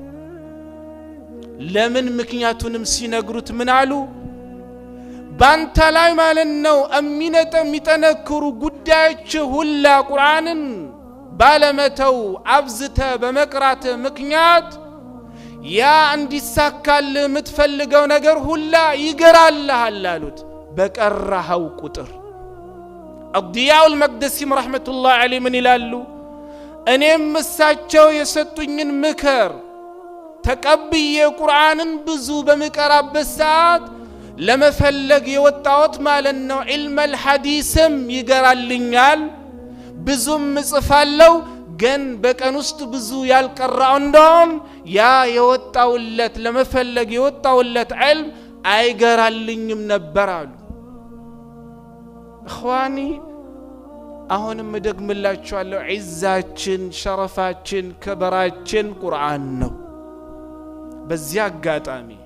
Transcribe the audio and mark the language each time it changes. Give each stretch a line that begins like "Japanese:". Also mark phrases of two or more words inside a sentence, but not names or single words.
Amharic: ለምን ምክንያቱንም ሲነግሩት ምን አሉ ባንተ ላይ ማለት ነው የሚጠነክሩ ጉዳዮች ሁላ ቁርአንን ባለመተው አብዝተ በመቅራት ምክንያት ያ እንዲሳካል ምትፈልገው ነገር ሁላ ይገራልሃል አሉት በቀራው ቁጥር
Arabic: الضياء المقدسي رحمة الله عليه من
Amharic: ይላሉ እኔም እሳቸው የሰጡኝን ምክር ተቀብዬ ቁርአንን ብዙ በመቀራበት ሰዓት ለመፈለግ የወጣሁት ማለት ነው
Arabic: علم الحديثም
Amharic: ይገራልኛል ብዙም ጽፋለው ግን በቀን ውስጥ ብዙ ያልቀራው እንደውም ያ የወጣውለት ለመፈለግ የወጣውለት علم አይገራልኝም ነበር አሉ እخواني አሁንም ደግምላችኋለሁ ዒዛችን ሸረፋችን ከበራችን ቁርአን ነው በዚያ አጋጣሚ